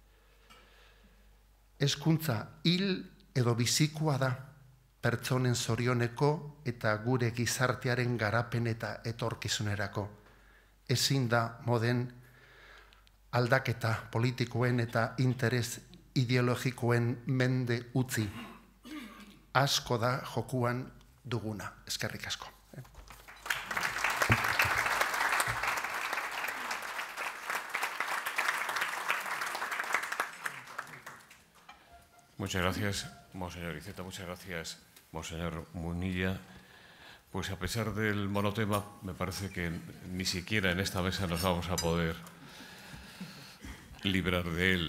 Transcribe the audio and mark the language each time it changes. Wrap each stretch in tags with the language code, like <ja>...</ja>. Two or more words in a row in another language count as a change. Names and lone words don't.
<eu>Hezkuntza hil edo bizikoa da pertsonen zorioneko eta gure gizartearen garapen eta etorkizunerako. Ezin da moden aldaketa politikoen eta interes ideologikoen mende utzi. Asko da jokuan duguna. Eskerrik asko.</eu> <es>Muchas gracias, Monseñor Iceta. Muchas gracias, Monseñor Munilla. Pues a pesar del monotema, me parece que ni siquiera en esta mesa nos vamos a poder librar de él.</es>